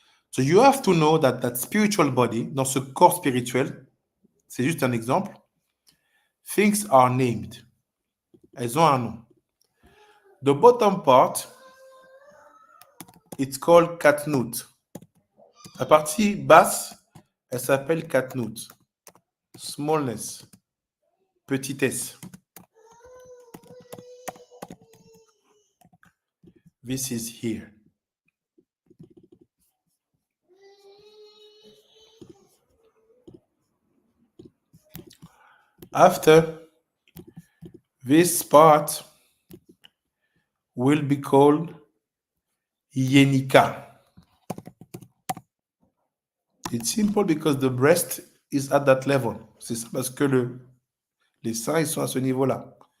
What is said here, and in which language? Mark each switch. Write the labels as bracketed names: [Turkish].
[English] So you have to know that that spiritual body, [French] dans ce corps spirituel, c'est juste un exemple, [English] things are named. [French] Elles ont un nom. [English] The bottom part, it's called katnut. [French] La partie basse, elle s'appelle katnut. [English] Smallness. Petitesse. This is here. After, this part will be called yenika. It's simple because the breast is at that level. [French] C'est ça parce que les seins ils sont à ce niveau-là.